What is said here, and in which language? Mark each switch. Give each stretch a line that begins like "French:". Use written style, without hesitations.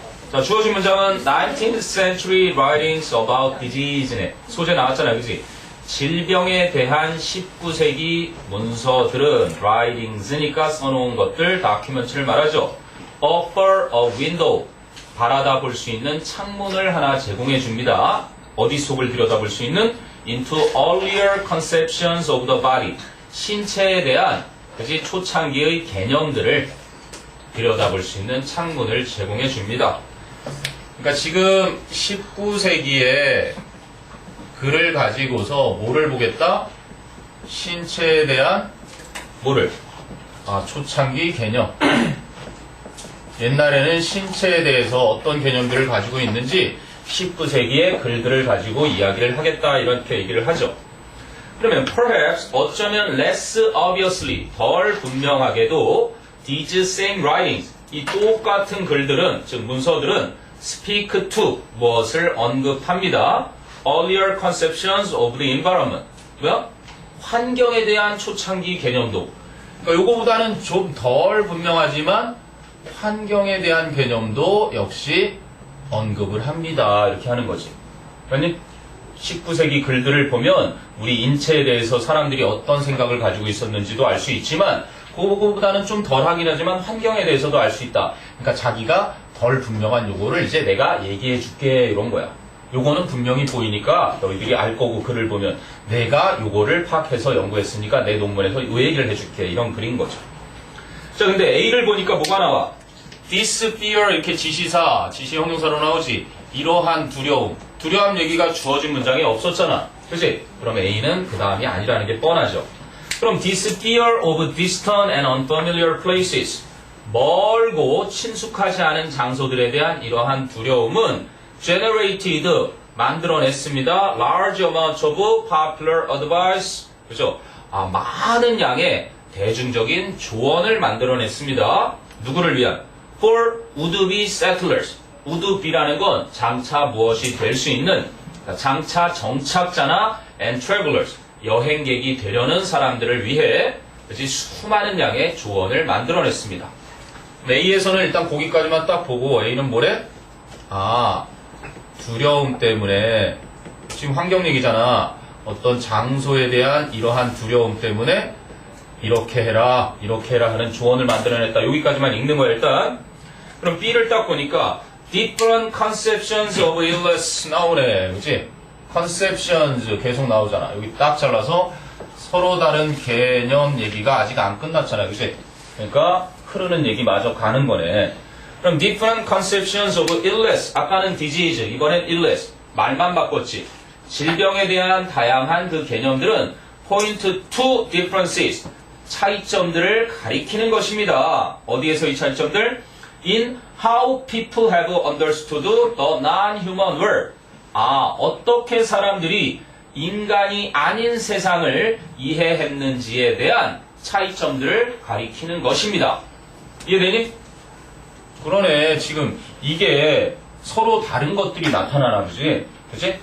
Korean: 자, 주어진 문장은
English: 19th century writings about disease네.
Korean: 소재 나왔잖아요, 그지? 질병에 대한 19세기 문서들은 writings니까 써놓은 것들, 다큐멘트를 말하죠.
English: offer a window,
Korean: 바라다 볼 수 있는 창문을 하나 제공해 줍니다. 어디 속을 들여다볼 수 있는
English: into earlier conceptions of the body,
Korean: 신체에 대한 그지 초창기의 개념들을 들여다볼 수 있는 창문을 제공해 줍니다. 그러니까 지금 19세기에 글을 가지고서 뭐를 보겠다? 신체에 대한 뭐를? 초창기 개념. 옛날에는 신체에 대해서 어떤 개념들을 가지고 있는지 19세기의 글들을 가지고 이야기를 하겠다 이렇게 얘기를 하죠. 그러면
English: perhaps
Korean: 어쩌면
English: less obviously
Korean: 덜 분명하게도
English: these same writings
Korean: 이 똑같은 글들은 즉 문서들은
English: speak to
Korean: 무엇을 언급합니다.
English: earlier conceptions of the environment
Korean: 뭐야? 환경에 대한 초창기 개념도 그러니까 요거보다는 좀 덜 분명하지만 환경에 대한 개념도 역시 언급을 합니다. 이렇게 하는 거지. 그러니 19세기 글들을 보면 우리 인체에 대해서 사람들이 어떤 생각을 가지고 있었는지도 알 수 있지만 그거보다는 좀 덜 하긴 하지만 환경에 대해서도 알 수 있다. 그러니까 자기가 덜 분명한 요거를 이제 내가 얘기해 줄게 이런 거야. 요거는 분명히 보이니까 너희들이 알 거고 글을 보면 내가 요거를 파악해서 연구했으니까 내 논문에서 요 얘기를 해줄게 이런 글인 거죠. 자, 근데 A를 보니까 뭐가 나와?
English: This fear
Korean: 이렇게 지시사, 지시 형용사로 나오지. 이러한 두려움. 두려움 얘기가 주어진 문장에 없었잖아. 그치? 그럼 A는 그 다음이 아니라는 게 뻔하죠. 그럼
English: this fear of distant and unfamiliar places.
Korean: 멀고 친숙하지 않은 장소들에 대한 이러한 두려움은
English: generated,
Korean: 만들어냈습니다.
English: large amount of popular advice.
Korean: 그죠? 많은 양의 대중적인 조언을 만들어냈습니다. 누구를 위한?
English: For would-be settlers.
Korean: would-be라는 건 장차 무엇이 될 수 있는 장차 정착자나
English: and travelers.
Korean: 여행객이 되려는 사람들을 위해 그치? 수많은 양의 조언을 만들어냈습니다. A에서는 일단 거기까지만 딱 보고 A는 뭐래? 두려움 때문에 지금 환경 얘기잖아. 어떤 장소에 대한 이러한 두려움 때문에 이렇게 해라 하는 조언을 만들어냈다. 여기까지만 읽는 거야 일단. 그럼 B를 딱 보니까
English: different conceptions of illness
Korean: 나오네. 그치? conceptions 계속 나오잖아. 여기 딱 잘라서 서로 다른 개념 얘기가 아직 안 끝났잖아. 그치? 그러니까 흐르는 얘기 마저 가는 거네. 그럼
English: different conceptions of illness
Korean: 아까는 disease 이번엔 illness 말만 바꿨지. 질병에 대한 다양한 그 개념들은
English: point to differences
Korean: 차이점들을 가리키는 것입니다. 어디에서 이 차이점들?
English: In how people have understood the non-human world.
Korean: 어떻게 사람들이 인간이 아닌 세상을 이해했는지에 대한 차이점들을 가리키는 것입니다. 이해되니? 그러네. 지금 이게 서로 다른 것들이 나타나나 보지. 그치?